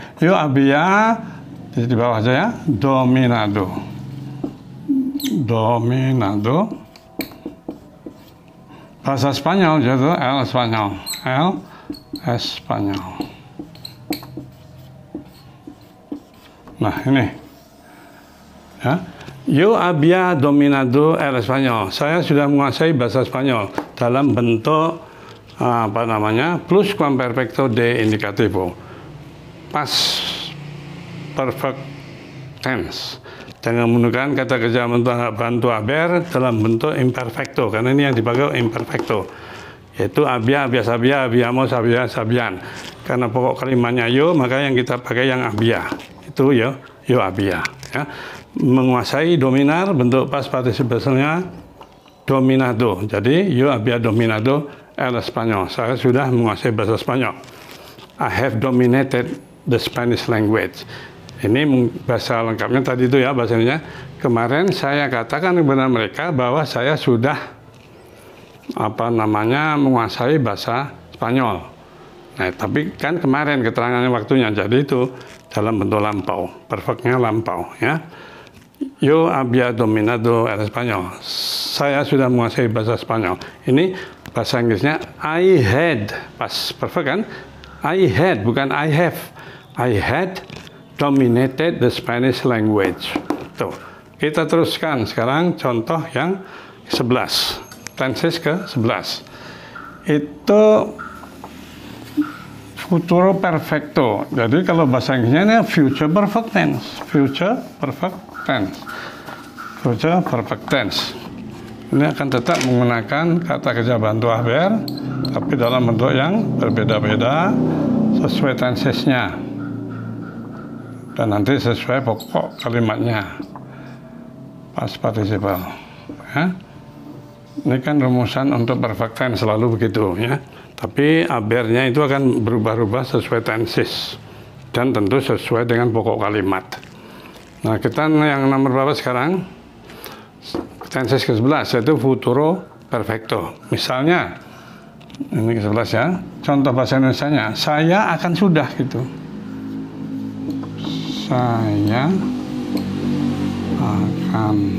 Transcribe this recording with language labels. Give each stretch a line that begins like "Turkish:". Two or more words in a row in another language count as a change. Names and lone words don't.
Spanish: Yo había
Indonesian: di bawah aja ya.
Spanish: Dominado. Dominado.
Indonesian: Bahasa Spanyol jadi
Spanish: el Spanyol. El Espanyol.
Indonesian: Nah, ini. Ya.
Spanish: Yo había dominado el Espanyol.
Indonesian: Saya sudah menguasai bahasa Spanyol dalam bentuk
Spanish: plus perfecto de indicativo,
English: past perfect tense.
Indonesian: Jangan menggunakan kata kerja bantu haber dalam bentuk imperfecto, karena ini yang dipakai imperfecto, yaitu
Spanish: había, había, sabía, habíamos, había, sabían.
Indonesian: Karena pokok kalimatnya yo, maka yang kita pakai yang había. Itu
Spanish: yo había.
Indonesian: Ya. Menguasai, dominar, bentuk
English: past participle-
Indonesian: nya dominado.
Spanish: Jadi yo había dominado el español.
Indonesian: Saya sudah menguasai bahasa Spanyol.
English: I have dominated the Spanish language.
Indonesian: Ini bahasa lengkapnya tadi itu ya, bahasanya. Kemarin saya katakan kepada mereka bahwa saya sudah menguasai bahasa Spanyol. Nah, tapi kan kemarin keterangannya waktunya, jadi itu dalam bentuk lampau, perfectnya lampau ya.
Spanish: Yo había dominado el español.
Indonesian: Saya sudah menguasai bahasa Spanyol. Ini bahasa Inggrisnya
English: I had, pas perfect
Indonesian: kan?
English: I had,
Indonesian: bukan
English: I have. I had dominated the Spanish language.
Indonesian: Tuh. Kita teruskan sekarang contoh yang 11. Tenses ke-11. Itu
Spanish: futuro perfecto.
Indonesian: Jadi kalau bahasa Inggrisnya ini
English: future perfect tense. Future perfect tense. Future perfect tense.
Indonesian: Ini akan tetap menggunakan kata kerja bantu haber, tapi dalam bentuk yang berbeda-beda sesuai tensesnya. Dan nanti sesuai pokok kalimatnya,
English: past participle.
Indonesian: Ya. Ini kan rumusan untuk
English: perfect tense
Indonesian: selalu begitu ya. Tapi habernya itu akan berubah-ubah sesuai tenses dan tentu sesuai dengan pokok kalimat. Nah, kita yang nomor berapa sekarang? Tenses ke-11 yaitu
Spanish: futuro perfecto.
Indonesian: Misalnya ini ke-11 ya. Contoh bahasa Indonesianya, saya akan sudah gitu. Saya akan